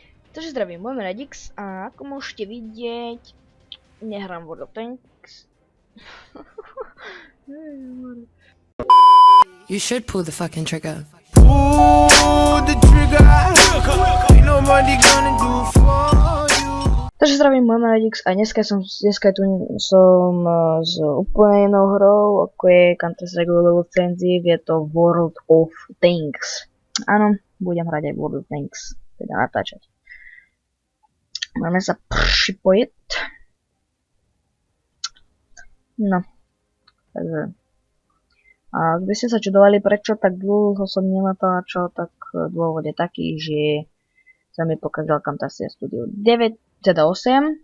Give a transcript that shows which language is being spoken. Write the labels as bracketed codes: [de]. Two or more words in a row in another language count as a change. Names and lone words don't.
[sk] Takže zdravím, môj meno je Dix a ako môžete vidieť, nehrám World of Tanks. [en] You should pull the fucking trigger. Pull the trigger. Ain't nobody gonna do for you. [sk] Takže zdravím, môj meno je Dix a dneska tu som s úplne inou hrou, ako je Counter-Strike Global Offensive, je to World of Tanks. Áno, budem hrať aj World of Tanks, teda natáčať. Môžeme sa pripojiť. No, takže... A ak by ste sa čudovali, prečo tak dlho som nenatáčal, tak dôvod je taký, že sa mi pokazal Camtasia Studio 9, teda 8.